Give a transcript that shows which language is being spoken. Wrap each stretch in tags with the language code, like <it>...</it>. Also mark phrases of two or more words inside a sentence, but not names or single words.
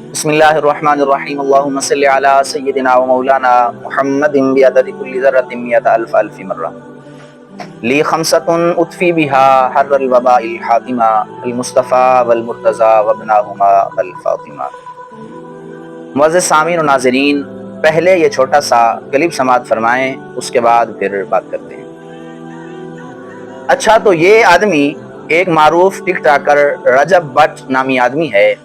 <ar>بسم الله الرحمن الرحيم اللهم صل على سيدنا ومولانا محمد بعدد كل ذرة مائة ألف ألف مرة لي خمسة أطفي بها حر الوباء الحاطمة المصطفى والمرتضى وابناهما الفاطمة.</ar> <ur>معزز سامعین اور ناظرین، پہلے یہ چھوٹا سا کلپ سماعت فرمائیں، اس کے بعد پھر بات کرتے ہیں. اچھا، تو یہ آدمی ایک معروف ٹک ٹاکر رجب بٹ نامی آدمی ہے.</ur>